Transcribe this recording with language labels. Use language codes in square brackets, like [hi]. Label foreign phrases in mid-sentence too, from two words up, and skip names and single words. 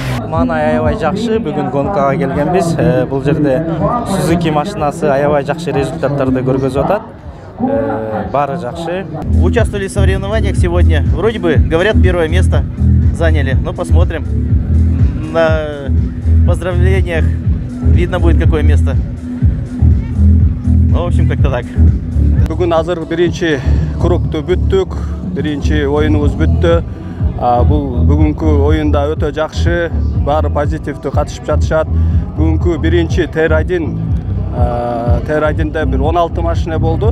[ky] маанай аябай жакшы. Бүгүн гонкага келгенбиз. Бул жерде Suzuki машинасы аябай жакшы результаттарды көргөзүп атат. Бары жакшы. [ru] Участвовали в соревнованиях сегодня. Вроде бы, говорят, первое место заняли. Но посмотрим. На поздравлениях видно будет, какое место. Ну, в общем, как-то так. [ky] Бүгін азыр биринчи кругту бүттүк, биринчи оюнубуз бүттү. Бул бүгүнкү оюнда өтө жакшы, баары позитивдүү катышып жатышат. Бүгүнкү биринчи Терайдинде бир 16 машина болду.